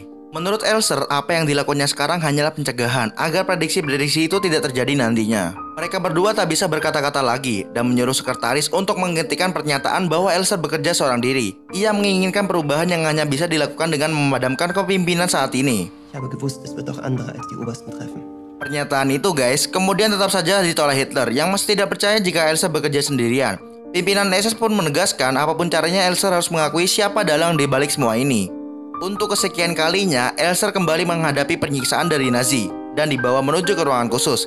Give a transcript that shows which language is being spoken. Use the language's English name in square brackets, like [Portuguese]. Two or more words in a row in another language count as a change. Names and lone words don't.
[Indonesian] Menurut Elsa, apa yang dilakukannya sekarang hanyalah pencegahan agar prediksi-prediksi itu tidak terjadi nantinya. Mereka berdua tak bisa berkata-kata lagi dan menyuruh sekretaris untuk menghentikan pernyataan bahwa Elsa bekerja seorang diri. Ia menginginkan perubahan yang hanya bisa dilakukan dengan memadamkan kepemimpinan saat ini. [German] Ich habe gewusst, es wird auch andere als die Obersten treffen. [Indonesian] Pernyataan itu guys, kemudian tetap saja ditolak Hitler yang masih tidak percaya jika Elsa bekerja sendirian. Pimpinan SS pun menegaskan apapun caranya Elsa harus mengakui siapa dalang di balik semua ini. Untuk kesekian kalinya, Elsa kembali menghadapi penyiksaan dari Nazi dan dibawa menuju ke ruangan khusus.